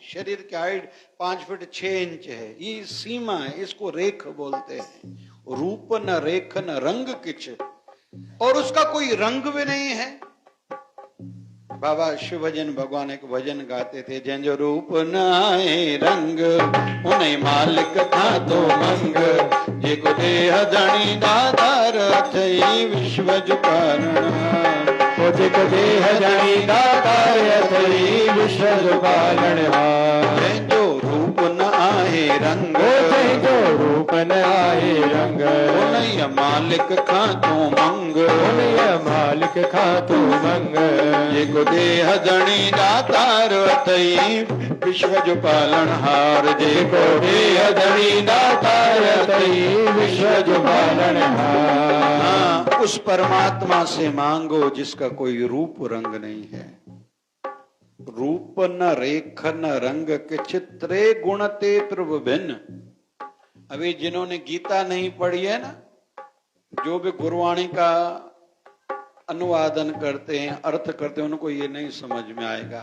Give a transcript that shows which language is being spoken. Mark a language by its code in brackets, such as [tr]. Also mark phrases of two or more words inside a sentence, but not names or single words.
[hi] शरीर की हाइट 5 फीट 6 इंच है, ये सीमा है, इसको रेख बोलते हैं। [pa] ਰੂਪ ਨ ਰੇਖ ਨ ਰੰਗ ਕਿਛ, [hi] और उसका कोई रंग भी नहीं है। बाबा शिव भजन भगवान एक भजन गाते थे, [sd] जंजो रूप नाए रंग उन्हें मालिक था तो मंग, जेको देह धणी दातार थई विश्व जुकारण। ओ जेको देह धणी दातार थई विश्व जुकारणहार। जंजो रूप न आहे रंग, ओ जंजो रूप न आहे रंग, उन्हें मालिक खा तो मंग, उन्हें मालिक खा तो मंग, जेको देह धणी दातार थई विश्व जो पालनहार। जेको देह धणी दातार थई विश्व जो पालनहार। [hi] हाँ, उस परमात्मा से मांगो जिसका कोई रूप रंग नहीं है। [pa] ਰੂਪ ਨ ਰੇਖ ਨ ਰੰਗ ਕਿਛ, ਤ੍ਰੇ ਗੁਣ ਤੇ ਪ੍ਰਭੂ ਭਿੰਨ। [hi] अभी जिन्होंने गीता नहीं पढ़ी है ना, जो भी गुरुवाणी का अनुवादन करते हैं, अर्थ करते हैं, उनको ये नहीं समझ में आएगा।